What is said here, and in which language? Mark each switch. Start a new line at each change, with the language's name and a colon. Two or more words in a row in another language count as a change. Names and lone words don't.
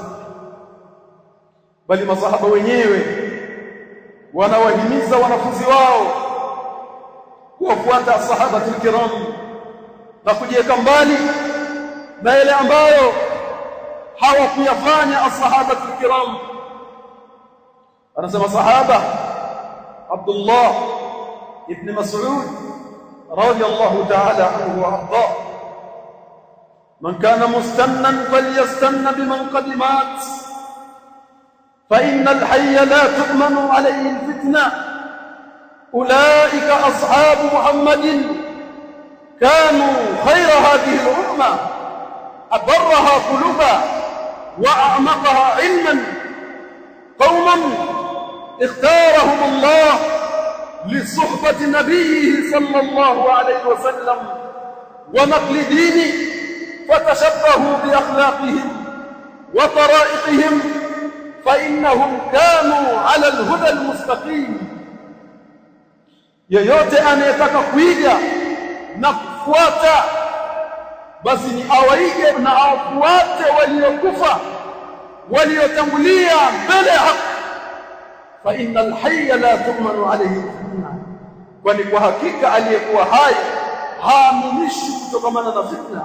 Swahili: Bali masahaba wenyewe wanawahimiza wanafunzi wao kuwafuata
Arabic: الصحابة الكرام
Swahili: na kujiweka mbali na yale ambayo hawakuyafanya
Arabic: الصحابة الكرام.
Swahili: Anasema sahaba
Arabic: عبد الله بن مسعود رضي الله تعالى عنه وأرضاه من كان مستنا فليستن بمن قد مات فإن الحي لا تؤمن عليه الفتنة. أولئك أصحاب محمد كانوا خير هذه الأمة أبرها قلوبا وأعمقها علما قوما اختارهم الله لصحبة نبيه صلى الله عليه وسلم ونقل دينه، فتشبهوا بأخلاقهم وطرائقهم فإنهم كانوا على الهدى المستقيم.
Swahili: yeyote anayetaka kuiga na kufuata basi ni awaige na afuate waliokufa waliotangulia mbele ya haki.
Arabic: فإن الحي لا تؤمن عليه فتنة,
Swahili: kwani kwa hakika aliyekuwa hai haaminishi kutokamana na fitna.